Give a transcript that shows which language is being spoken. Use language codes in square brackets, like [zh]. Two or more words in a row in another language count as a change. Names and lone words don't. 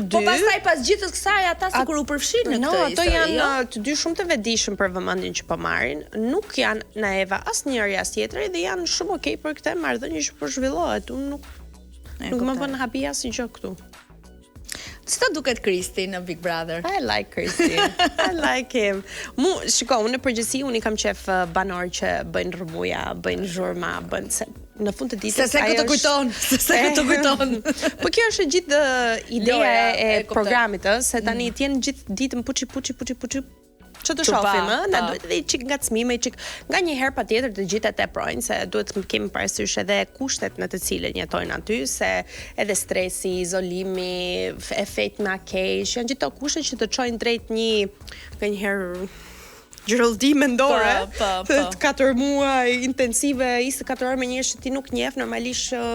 [sq] Po pastaj pas gjithës kësaj ata sikur u përfshin në këtë histori. Ato janë të dy shumë të vetëdijshëm për vëmendjen që po marrin. Nuk janë naiva asnjëri as tjetri dhe janë shumë okay për këtë marrëdhënie që po zhvillohet. Unë nuk më bën habi asgjë këtu. Si të duket Kristi në Big Brother? [en] I like Kristi. I like him. [sq] Unë në përgjithësi unë i kam qef banor që bëjnë rrëmuja, bëjnë zhurma, bëjnë në fund të ditës. Se këtë kujton, se këtë kujton. Po kjo është gjithë ideja e programit, se tani t'jenë gjithë ditën puçi që të shohim, na duhet edhe çik ngacmime, çik nganjëherë patjetër të gjitha teprojnë se duhet të kemi parasysh edhe kushtet në të cilën jetojnë aty, se edhe stresi, izolimi, efekt me keq, janë gjithë ato kushte që të çojnë drejt një nganjëherë gjërëlldi mendore, të 4 muaj intensive, 24 orë me njerëz që ti nuk njeh, normalisht